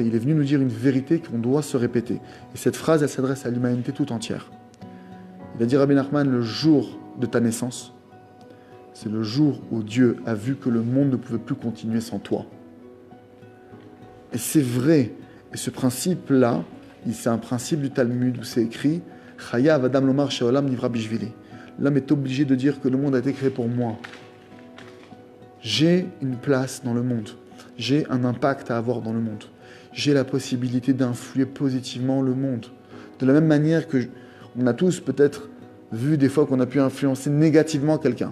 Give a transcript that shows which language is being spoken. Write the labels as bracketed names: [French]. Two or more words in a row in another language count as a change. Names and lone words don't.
[French] Il est venu nous dire une vérité qu'on doit se répéter. Et cette phrase, elle s'adresse à l'humanité tout entière. Il a dit, Rabbi Nachman, le jour de ta naissance, c'est le jour où Dieu a vu que le monde ne pouvait plus continuer sans toi. Et c'est vrai. Et ce principe-là, c'est un principe du Talmud où c'est écrit « [Hebrew] חייב אדם לומר שהעולם נברא בשבילי ». [French] L'homme est obligé de dire que le monde a été créé pour moi. J'ai une place dans le monde. J'ai un impact à avoir dans le monde. J'ai la possibilité d'influer positivement le monde. De la même manière que on a tous peut-être vu des fois qu'on a pu influencer négativement quelqu'un.